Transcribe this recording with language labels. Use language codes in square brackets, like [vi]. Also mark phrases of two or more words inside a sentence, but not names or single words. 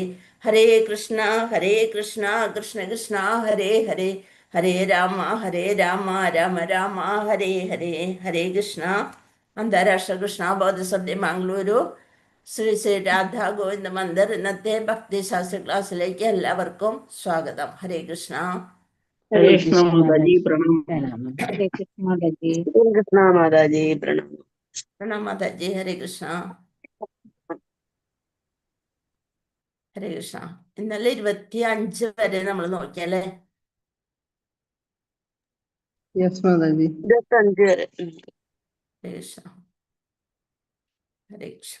[sa] हरे कृष्ण कृष्ण कृष्ण हरे हरे हरे राम राम राम हरे हरे. [ml] ഹരേ കൃഷ്ണ. അന്താരാഷ്ട്ര കൃഷ്ണ ബോധസഭ മംഗളൂരു ശ്രീ ശ്രീ രാധാ ഗോവിന്ദ മന്ദിർ ഇന്നത്തെ ഭക്തിശാസ്ത്ര ക്ലാസ്സിലേക്ക് എല്ലാവർക്കും സ്വാഗതം. ഹരേ കൃഷ്ണ. [hi] हरे कृष्ण माताजी प्रणाम। हरे कृष्ण माताजी। हरे कृष्ण माताजी प्रणाम। [ml] പ്രണാം മാതാജി. ഹരേ കൃഷ്ണ. ഹരേ കൃഷ്ണ. ഇന്നലെ 25 വരെ നമ്മൾ നോക്കിയല്ലേ? [hi] यस माताजी। [ml] 25 വരെ. ഹരേ കൃഷ്ണ. ഹരേ കൃഷ്ണ.